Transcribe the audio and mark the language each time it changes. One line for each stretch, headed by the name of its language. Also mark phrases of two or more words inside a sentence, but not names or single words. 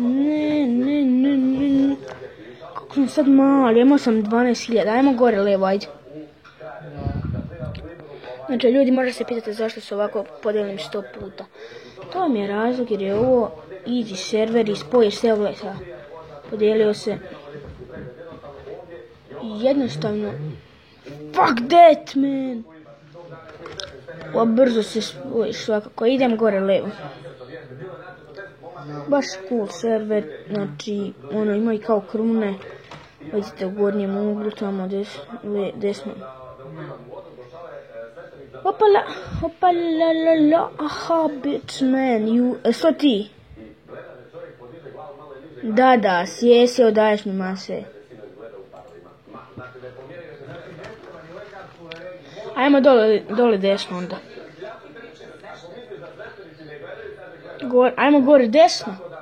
Serbian: Kako sam sad mali, imao sam 12.000, ajmo gore levo, ajde. Znači ljudi, možda se pitate zašto se ovako podelim 100 puta. To mi je razlog jer je ovo
English: easy server
Serbian: i spojiš sve ovo sa. Podijelio se. Jednostavno.
English: Fuck that, man!
Serbian: Ovo brzo se spojiš svakako. Idem gore levo. Baš
English: cool server.
Serbian: Znači, ima i kao krune. Vidite u gornjem uglu, tamo desno. Opala,
English: aha, bitch, man,
Serbian: što ti? Da, sjesi, odaješ mi mase. Ajmo dole desno onda. Ajmo gore desno.